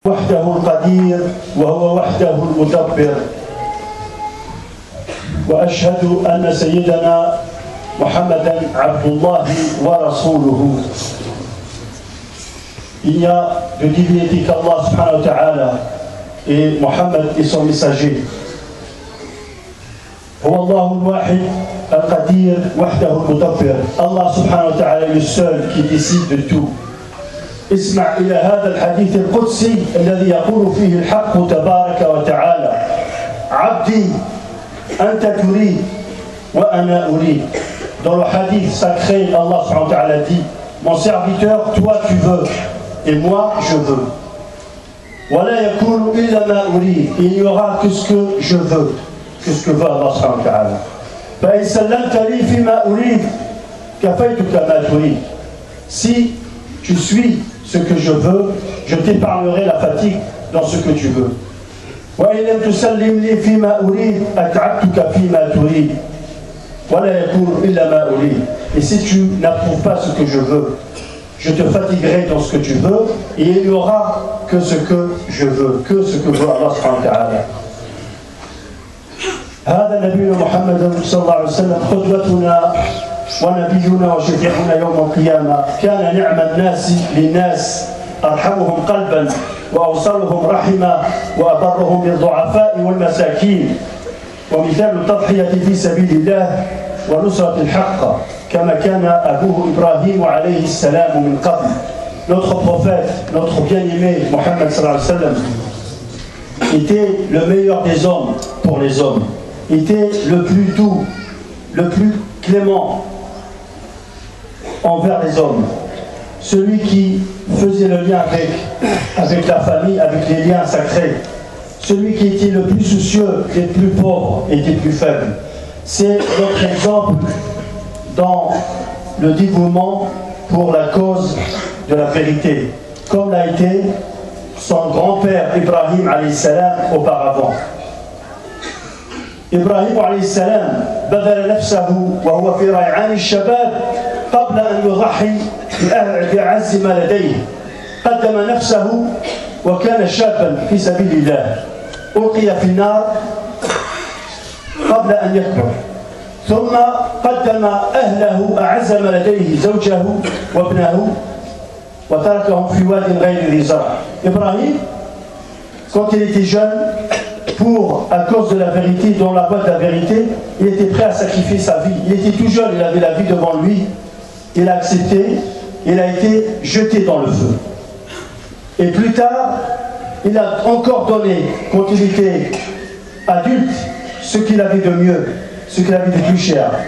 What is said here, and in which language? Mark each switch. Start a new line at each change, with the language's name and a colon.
Arabic: وحده القدير وهو وحده المدبر وأشهد أن سيدنا محمدا عبد الله ورسوله.
French: Il n'y a de divinité qu'Allah subhanahu wa ta'ala et Mohammed est son messager.
Arabic: هو الله الواحد القدير وحده المدبر.
French: Allah subhanahu wa ta'ala est le seul qui décide de tout.
Arabic: اسمع إلى هذا الحديث القدسي الذي يقول فيه الحق تبارك وتعالى: عبدي أنت تريد وأنا أريد.
French: Dans le hadith sacré, Allah subhanahu wa ta'ala dit: mon serviteur, toi tu veux et moi je veux.
Arabic: ولا يكون إلا ما أريد.
French: Il n'y aura que ce que je veux. Que ce que veut Allah subhanahu wa ta'ala.
Arabic: فإن سلمت لي فيما أريد كفيتك ما تريد.
French: Si tu suis ce que je veux, je t'épargnerai la fatigue dans ce que tu veux.
Arabic: وإن لم تسلم لي فيما أريد أتعبتك فيما تريد ولا يكون إلا ما أريد.
French: Et si tu n'approuves pas ce que je veux, je te fatiguerai dans ce que tu veux, et il n'y aura que ce que je veux, que ce que veut Allah subhanahu wa ta'ala.
Arabic: هذا نبينا محمد صلى الله عليه وسلم قدوتنا ونبينا وشفيعنا يوم القيامة. كان نعم الناس للناس، أرحمهم قلبا وأوصلهم رحما وأبرهم بالضعفاء والمساكين، ومثال التضحية في سبيل الله ونصرة الحق كما كان أبوه إبراهيم عليه السلام من قبل.
French: Notre prophète, notre bien-aimé Mohammed sallallahu alayhi wa sallam était le meilleur des hommes pour les hommes, était le plus doux, le plus clément envers les hommes, celui qui faisait le lien avec la famille, avec les liens sacrés, celui qui était le plus soucieux des plus pauvres et des plus faibles. C'est notre exemple dans le dévouement pour la cause de la vérité, comme l'a été son grand-père Ibrahim alayhi salam auparavant.
Arabic: إبراهيم عليه السلام بذل نفسه وهو في ريعان الشباب قبل أن يضحي بأعز ما لديه. قدم نفسه وكان شابا في سبيل الله، ألقي في النار قبل أن يكبر، ثم قدم أهله أعز ما لديه زوجه وابنه وتركهم في واد غير ذي زرع.
French: إبراهيم quand il était jeune, à cause de la vérité, dans la voie de la vérité, il était prêt à sacrifier sa vie. Il était tout jeune, il avait la vie devant lui. Il a accepté, il a été jeté dans le feu. Et plus tard, il a encore donné, quand il était adulte, ce qu'il avait de mieux, ce qu'il avait de plus cher.